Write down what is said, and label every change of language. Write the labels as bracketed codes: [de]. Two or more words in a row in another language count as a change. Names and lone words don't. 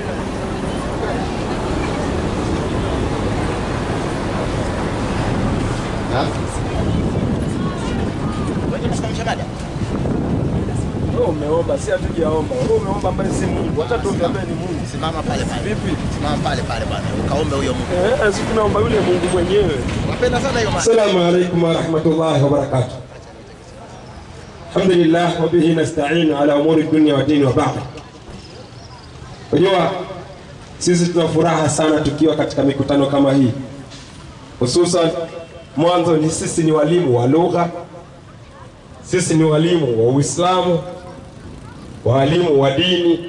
[sw] Umeomba, si hatujaomba. Umeomba ambaye si Mungu. Hata tuombe ambaye ni Mungu. Simama pale pale. Vipi? Simama pale pale bwana. Ukaombe huyo Mungu. Sisi tunaomba yule Mungu mwenyewe. Napenda sana hiyo maana. [ar] السلام عليكم ورحمة الله وبركاته. الحمد لله وبه نستعين على أمور الدنيا والدين وبعد. [sw] Unajua sisi tuna furaha sana tukiwa katika mikutano kama hii. Hususan mwanzo ni sisi ni walimu wa lugha. Sisi ni walimu wa Uislamu, walimu wa dini.